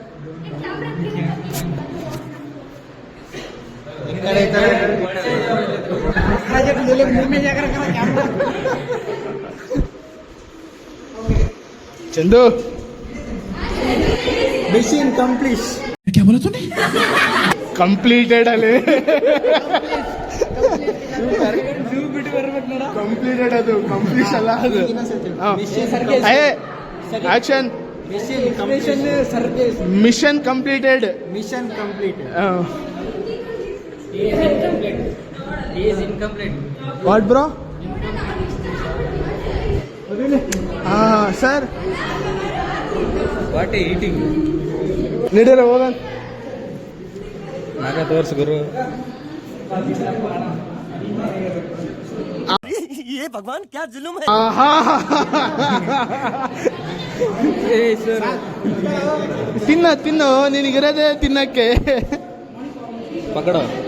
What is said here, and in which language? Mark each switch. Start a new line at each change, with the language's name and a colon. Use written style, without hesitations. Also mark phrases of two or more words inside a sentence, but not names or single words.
Hindi: चंदू
English: mission complete.
Hindi: क्या बोला तूने? कंप्लीटेड अले कंप्लीटेड
Kannada: ಅದು ಕಂಪ್ಲೀಟ್ ಅಲ್ಲ ಅದು.
English: action mission completed. mission complete. He is incomplete. what bro? ಸರ್ what eating
Kannada: ನಡೀರ ಹೋಗೋಣ. ನಾಗ ತೋರ್ಸು ಗುರು.
Hindi: ये भगवान क्या जुल्म है
Kannada: ಆಹಾ ತಿನ್ನು ನಿನಗಿರೋದೇ ತಿನ್ನಕ್ಕೆ.
Hindi: ಪಕಡೋ.